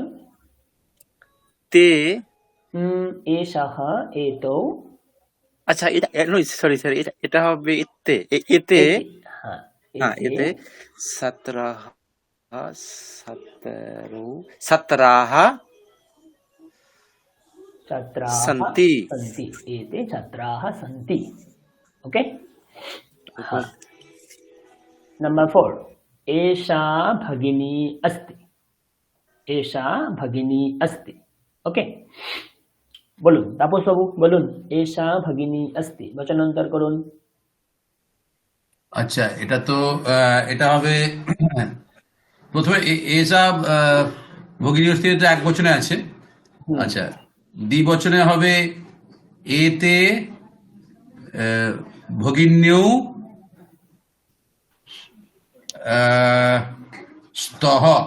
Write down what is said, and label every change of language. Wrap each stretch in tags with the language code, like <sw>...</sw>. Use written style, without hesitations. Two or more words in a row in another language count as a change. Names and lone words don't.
<sa>তে এষः এতৌ</sa> <bn>আচ্ছা এটা সরি স্যার, এটা হবে</bn> <sa>এতে এতে এতে। হ্যাঁ</sa> <bn>হ্যাঁ</bn> <sa>এতে এতে ছাত্রাः ছাত্রাः छात्राः सन्ति। सन्ति। एते छात्राः सन्ति। ओके, हाँ। नंबर 4, एषा भगिनी अस्ति। एषा भगिनी अस्ति। ओके,</sa> <bn>বলুন তাপস বাবু বলুন,</bn> <sa>এষা ভগিনী अस्ति</sa> <bn>বচনান্তর করুন। আচ্ছা, এটা তো এটা হবে প্রথমে</bn> <sa>এসা ভগিনী অস্তি</sa> <bn>তো এক বচনে আছে। আচ্ছা, দ্বিবচনে হবে</bn> <sa>এতে ভগিন্যৌ স্তः।</sa>